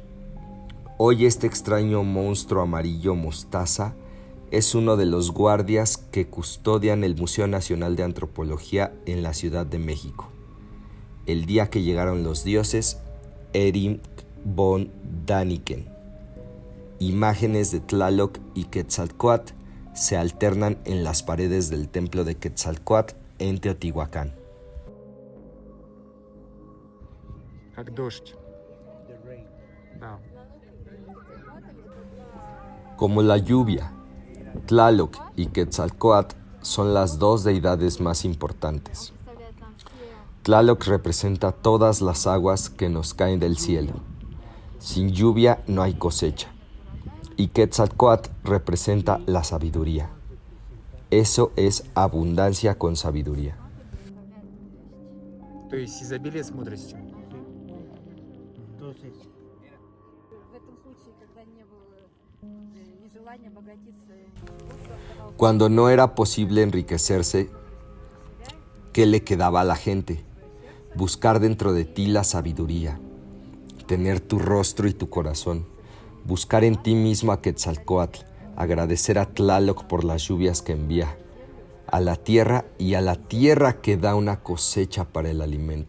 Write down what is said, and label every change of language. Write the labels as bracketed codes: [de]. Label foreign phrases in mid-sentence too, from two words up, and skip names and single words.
[es] Hoy este extraño monstruo amarillo mostaza es uno de los guardias que custodian el Museo Nacional de Antropología en la Ciudad de México. El día que llegaron los dioses, Erich von Däniken. Imágenes de Tlaloc y Quetzalcóatl se alternan en las paredes del templo de Quetzalcóatl en Teotihuacán. [ru] Как дождь. [en] The rain. [ru] Да. [es] Como la lluvia, Tlaloc y Quetzalcóatl son las dos deidades más importantes. [ru] Представляет нам все [es] Tlaloc representa todas las aguas que nos caen del cielo. Sin lluvia no hay cosecha. Y Quetzalcóatl representa la sabiduría. Eso es abundancia con sabiduría. [ru] То есть изобилие с мудростью. [es] Entonces, [ru] в этом случае, когда не было ни желания обогатиться, просто оставался [es] Cuando no era posible enriquecerse, ¿qué le quedaba a la gente? Buscar dentro de ti la sabiduría, tener tu rostro y tu corazón, buscar en ti mismo a Quetzalcóatl, agradecer a Tlaloc por las lluvias que envía, a la tierra y a la tierra que da una cosecha para el alimento.